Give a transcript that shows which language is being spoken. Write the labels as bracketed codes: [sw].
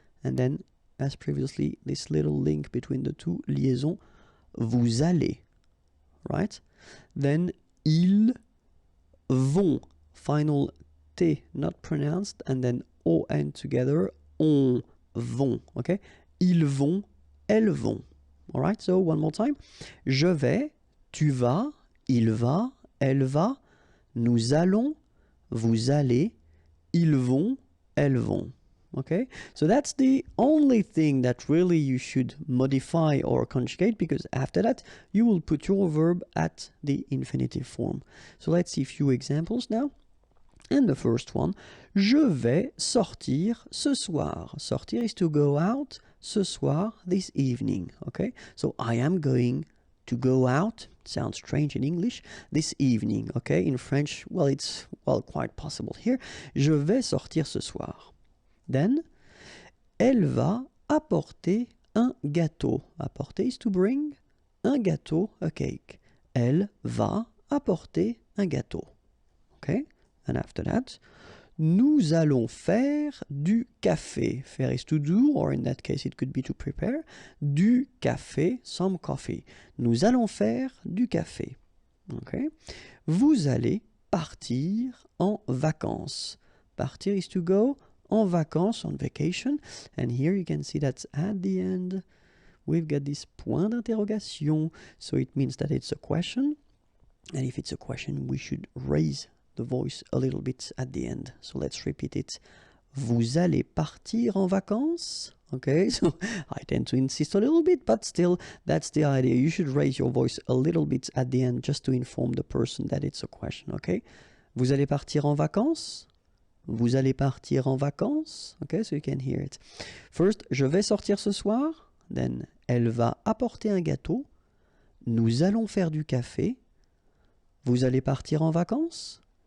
[en] And then, as previously, this little link between the two, liaison, [fr] vous allez. [en] Right? Then, [fr] ils vont. [en] Final T not pronounced. And then, O and together, [fr] on vont. [en] Okay? [fr] Ils vont, elles vont. [en] All right, so one more time. [fr] Je vais, tu vas, il va, elle va, nous allons, vous allez, ils vont, elles vont. [en] Okay, so that's the only thing that really you should modify or conjugate, because after that you will put your verb at the infinitive form. So let's see a few examples now. And the first one, [fr] je vais sortir ce soir. Sortir [en] is to go out. [fr] Ce soir, [en] this evening. Okay, so I am going to go out. Sounds strange in English. This evening. Okay, in French, well, it's quite possible here. [fr] Je vais sortir ce soir. [en] Then, [fr] elle va apporter un gâteau. Apporter [en] is to bring. [fr] Un gâteau, [en] a cake. [fr] Elle va apporter un gâteau. Okay. [en] And after that, [fr] nous allons faire du café. Faire [en] is to do, or in that case it could be to prepare. [fr] Du café, [en] some coffee. [fr] Nous allons faire du café. Okay. Vous allez partir en vacances. Partir [en] is to go, [fr] en vacances, [en] on vacation. And here you can see that at the end we've got this [fr] point d'interrogation. [en] So it means that it's a question. And if it's a question, we should raise the voice a little bit at the end. So let's repeat it. [fr] Vous allez partir en vacances? [en] Okay, so I tend to insist a little bit, but still, that's the idea. You should raise your voice a little bit at the end just to inform the person that it's a question, okay? [fr] Vous allez partir en vacances? Vous allez partir en vacances? [en] Okay, so you can hear it. First, [fr] je vais sortir ce soir. [en] Then, [fr] elle va apporter un gâteau. Nous allons faire du café. Vous allez partir en vacances?